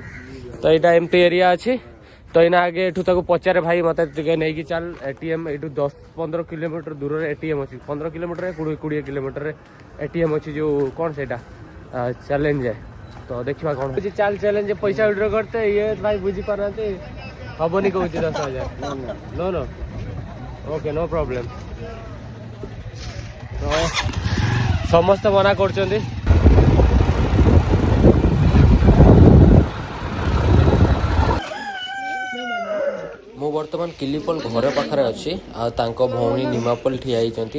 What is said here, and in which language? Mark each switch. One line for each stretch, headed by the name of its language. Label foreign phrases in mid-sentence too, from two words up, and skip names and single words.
Odia: ତ ଏଇଟା ଏମିତି ଏରିଆ ଅଛି। ତ ଏଇନା ଆଗେ ଏଠୁ ତାକୁ ପଚାରେ ଭାଇ ମୋତେ ଟିକେ ନେଇକି ଚାଲ ATM। ଏଇଠୁ 10-15 କିଲୋମିଟର ଦୂରରେ ATM ଅଛି। 15 କିଲୋମିଟରରେ 20 କିଲୋମିଟରରେ ATM ଅଛି। ଯେଉଁ କ'ଣ ସେଇଟା ଚ୍ୟାଲେଞ୍ଜ। ତ ଦେଖିବା କ'ଣ ହେଉଛି। ଚାଲ ଚ୍ୟାଲେଞ୍ଜ ପଇସା ୱିଡ୍ର କରତେ ଇଏ ଭାଇ ବୁଝିପାରୁନାହାନ୍ତି। ହବନି କହୁଛି 10,000
English: no ok no problem.
Odia: ତ ସମସ୍ତେ ମନା କରୁଛନ୍ତି। ମୁଁ ବର୍ତ୍ତମାନ କିଲିପଲ ଘର ପାଖରେ ଅଛି। ଆଉ ତାଙ୍କ ଭଉଣୀ ନିମାପଲ ଠିଆ ହେଇଛନ୍ତି।